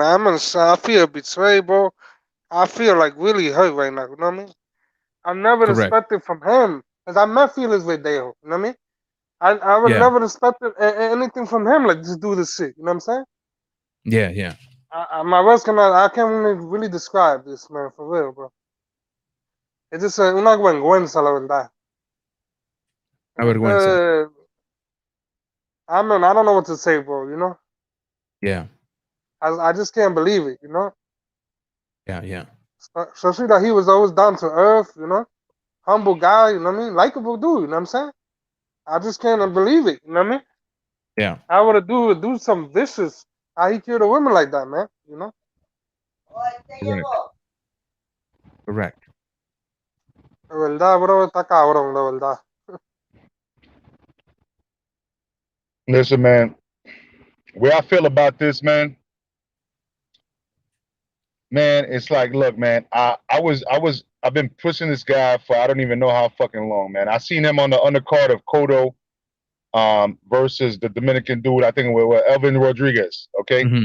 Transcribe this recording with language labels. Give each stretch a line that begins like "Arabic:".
English: I feel betrayed, bro. I feel like really hurt right now. You know what I mean? I never expected from him, because I met Felix Verdejo. You know what I mean? I would never expected anything from him, like just do this shit. You know what I'm saying? Yeah. My words I can't really describe this, man, for real, bro.
Spanish: Es just una vergüenza, la verdad. Una vergüenza.
English: I mean, I don't know what to say, bro, you know? Yeah. I just can't believe it, you know? Yeah. Especially that he was always down to earth, you know? Humble guy, you know what I mean? Likeable dude, you know what I'm saying? I just can't believe it, you know what I mean? Yeah. I would do some vicious. How he killed a woman like that, man, you know? Correct.
Spanish: La verdad, bro, está cabrón, la verdad.
English: Listen, man, where I feel about this, man, it's like, look, man, I've been pushing this guy for I don't even know how fucking long, man. I seen him on the undercard of Cotto versus the Dominican dude, I think it was Elvin Rodriguez, okay?